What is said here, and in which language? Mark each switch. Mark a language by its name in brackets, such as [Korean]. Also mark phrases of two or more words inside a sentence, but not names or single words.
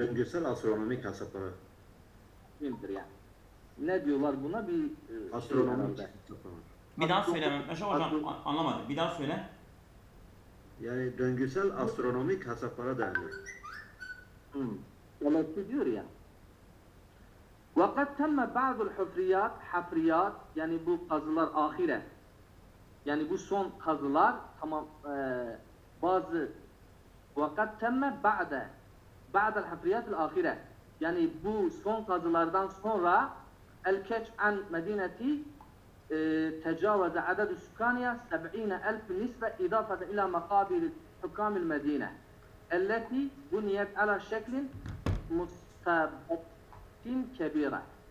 [Turkish] Döngüsel astronomik hesapları. takvimdir yani. Ne diyorlar buna? Bir Astronomik herhalde. hesapları. Bir daha söyle Mehmet hocam, anlamadım. Bir daha söyle. Yani döngüsel astronomik hesaplara dayanıyor. Felaki diyor ya. [Arabic] وَقَدْ تَمَّ بَعْضُ الْحُفْرِيَاتِ [Turkish] hafriyat, yani bu kazılar ahire. Yani bu son kazılar tamam bazı [Arabic] وَقَدْ تَمَّ بَعْدَ الْحَفْرِيَاتِ الْآخِرَةِ, [Turkish] yani bu son kazılardan sonra [Arabic] الكشف عن مدينة تجاوز عدد سكانها 70000 نسمة إضافة إلى مقابر حكام المدينة التي بنيت على شكل مصاطب كبيرة.